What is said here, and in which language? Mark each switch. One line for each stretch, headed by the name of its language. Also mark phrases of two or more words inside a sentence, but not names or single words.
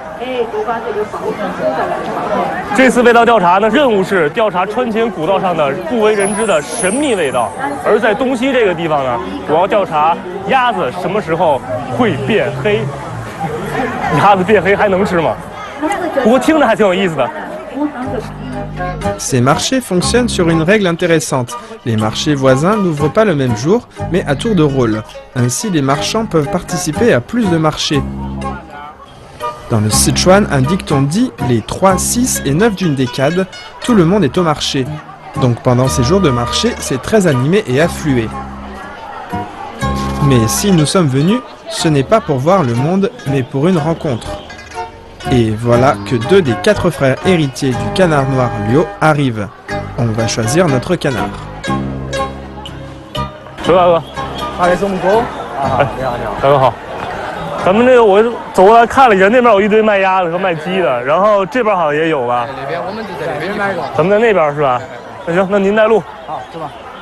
Chinese: 这次味道调查呢，任务是调查川黔古道上的不为人知的神秘味道。而在东西这个地方呢，我要调查鸭子什么时候会变黑。鸭子变黑还能吃吗？不过听着还挺有意思的。
French: Ces marchés fonctionnent sur une règle intéressante. Les marchés voisins n'ouvrent pas le même jour, mais à tour de rôle. Ainsi, les marchands peuvent participer à plus de marchés. Dans le Sichuan, un dicton dit « les 3, 6 et 9 d'une décade, tout le monde est au marché ». Donc pendant ces jours de marché, c'est très animé et afflué. Mais si nous sommes venus, ce n'est pas pour voir le monde, mais pour une rencontre. Et voilà que 2 des 4 frères héritiers du canard noir Liu arrivent. On va choisir notre canard.
Chinese: 刘大哥，还是我们哥啊，你好你好，大哥好。咱们这个我走过来看了一下，那边有一堆卖鸭子和卖鸡的，然后这边好像也有吧？那边我们就在那边买过。咱们在那边是吧？那行，那您带路。好，走吧。